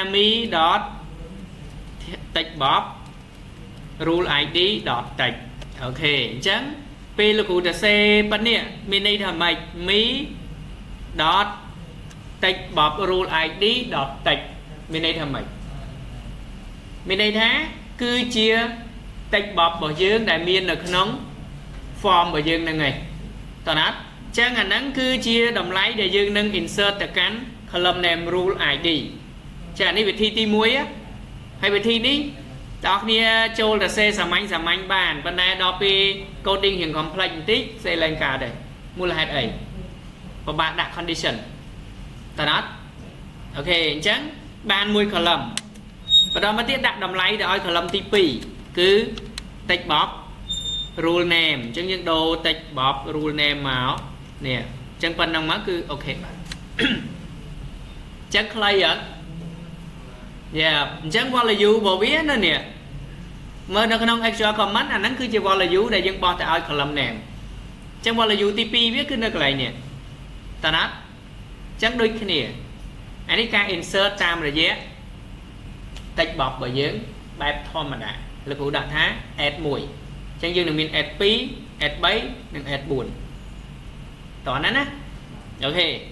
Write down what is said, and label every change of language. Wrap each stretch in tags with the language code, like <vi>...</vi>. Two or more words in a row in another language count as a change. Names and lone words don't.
<en>me.textbox rule id .text</en> <km>អូខេអញ្ចឹងពេលលោកគ្រូទៅសេប៉ុណ្នេះមានន័យថាម៉េច</km> <en>me.textbox rule id .text</en> <km>មានន័យថាម៉េចមានន័យថាគឺជា</km> <en>text box</en> <km>របស់យើងដែលមាននៅក្នុង form របស់យើងហ្នឹងឯងតើណាត់អញ្ចឹងអាហ្នឹងគឺជាតម្លៃដែលយើង នឹង insert ទៅកាន់</km> <en>column name rule id</en> <km>ចានេះវិធីទី1ហើយវិធីនេះបងប្អូនចូលទៅសេសាមញ្ញបានប៉ុន្តែដល់ពេល coding រៀង complex បន្តិចសេឡើងកើតដែរមូលហេតុអី ពិបាកដាក់ condition តើណាត់អូខេអញ្ចឹងបានមួយ column បន្តមកទៀតដាក់តម្លៃទៅឲ្យ column ទី2គឺ</km> <en>text box rule name</en> <km>អញ្ចឹងយើងដូរ text</km> <en>box rule name</en> <km>មកនេះអញ្ចឹងប៉ុណ្ណឹងមកគឺអូខេបាទអញ្ចឹងខ្លីអត់អញ្ចឹង value របស់ វានៅនេះមើលនៅក្នុង</km> <en>actual command</en> <km>អាហ្នឹងគឺជា value ដែលយើងបោះទៅឲ្យ</km> <en>column name</en> <km>អញ្ចឹង value ទី2វាគឺនៅកន្លែងនេះតើណាត់អញ្ចឹងដូចគ្នាអានេះការ insert តាមរយៈ</km> <en>text box</en> <km>របស់យើងបែបធម្មតាលោកគ្រូដាក់ថា add 1អញ្ចឹងយើងនឹងមាន add 2 add 3និង add 4តោះណាណាអូខេ</km>